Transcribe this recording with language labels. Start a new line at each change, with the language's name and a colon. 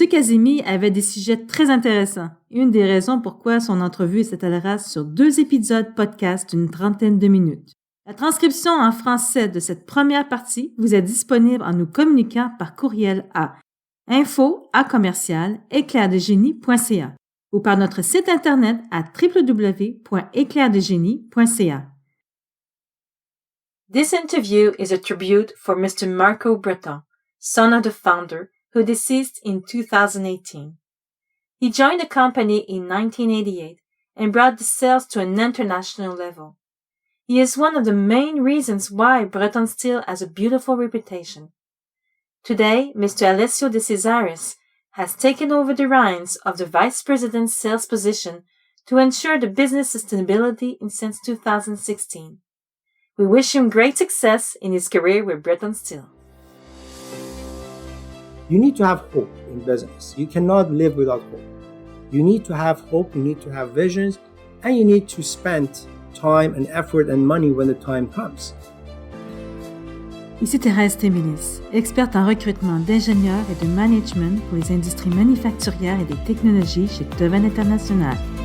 French: Kazemi avait des sujets très intéressants. Une des raisons pourquoi son entrevue s'étalera sur 2 épisodes podcast d'une trentaine de minutes. La transcription en français de cette première partie vous est disponible en nous communiquant par courriel à info@éclairdegenie.ca ou par notre site internet à www.éclairdegenie.ca.
English: This interview is a tribute for Mr. Marco Breton, son of the founder, who deceased in 2018. He joined the company in 1988 and brought the sales to an international level. He is one of the main reasons why Breton Steel has a beautiful reputation. Today, Mr. Alessio De Cesaris has taken over the reins of the Vice President's sales position to ensure the business sustainability since 2016. We wish him great success in his career with Breton Steel. You need to have hope in business. You cannot live without hope. You need to have hope, you need to have visions, and you need to spend time and effort and money when the time comes.
French: Ici Thérèse Témélis, experte en recrutement d'ingénieurs et de management pour les industries manufacturières et des technologies chez Deven International.